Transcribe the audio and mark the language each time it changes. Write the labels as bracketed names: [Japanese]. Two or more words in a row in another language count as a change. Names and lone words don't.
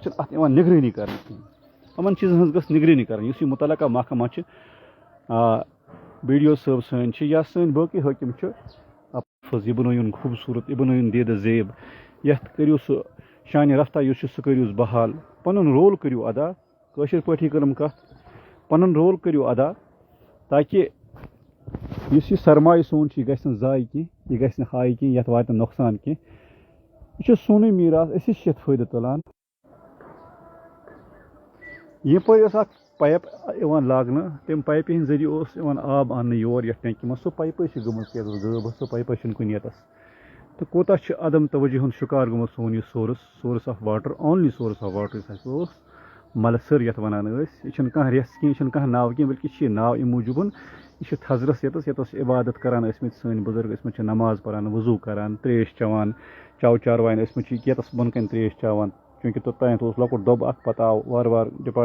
[Kashmiri] چھِنہٕ اتھ یِوان نگرٲنی کرنہٕ کینٛہہ یِمن چیٖزن ہٕنٛز گٔژھ نگرٲنی کرٕنۍ یُس یہِ مُتعلقہ محکمہ چھِ بی ڈی او صٲب سٲنۍ چھِ یا سٲنۍ باقٕے حٲکِم چھِ یہِ بنٲیُن خوٗبصوٗرت یہِ بنٲیُن دیدٕ زیب یتھ کٔرِو سُہ شانہِ رفتہ یُس چھُ سُہ کٔرِوُس بحال پنُن رول کٔرِو ادا کٲشِر پٲٹھی کٔرٕم کتھ پنُن رول کٔرِو ادا تاکہِ یُس یہِ سرمایہِ سون چھُ یہِ گژھِ نہٕ ضایہِ کینٛہہ یہِ گژھِ نہٕ ہایہِ کینٛہہ یتھ واتہِ نہٕ نۄقصان کینٛہہ یہِ چھُ سونُے میٖراث أسی چھِ یتھ فٲیدٕ تُلان یپٲرۍ ٲس اکھ پایپ یِوان لاگنہٕ تمہِ پایپہِ ہٕنٛدۍ ذٔریعہٕ اوس یِوان آب اننہٕ یور یتھ ٹینکی منٛز سۄ پایپے چھِ گٔمٕژ ییٚتَس غٲب سۄ پایپے چھِنہٕ کُنہِ ییٚتَس تہٕ کوتاہ چھُ عدم توجہ ہُنٛد شِکار گوٚمُت سون یہِ [English] source of water only source of water [Kashmiri] یُس اَسہِ اوس ملسر یتھ ونان یہ چھنہ کانٛہہ ریس کینٛہہ، یہ چھنہ کانٛہہ ناو کینٛہہ، بلکہ یہ ناو امہِ موٗجوٗبن یہ چھُ تھزرس ییٚتس عبادت کران ٲسمٕتۍ سٲنۍ بُزرگ ٲسمٕتۍ چھِ نماز پران وضوٗ کران تریش چٮ۪وان چو چاروایَن ٲسمٕتۍ چھِ ییٚتس بۄن کَنۍ تریش چٮ۪وان چوٗنٛکہِ توٚتانۍ اوس لۄکُٹ دۄب اکھ پتہٕ آو وارٕ وارٕ ڈپارٹمنٹ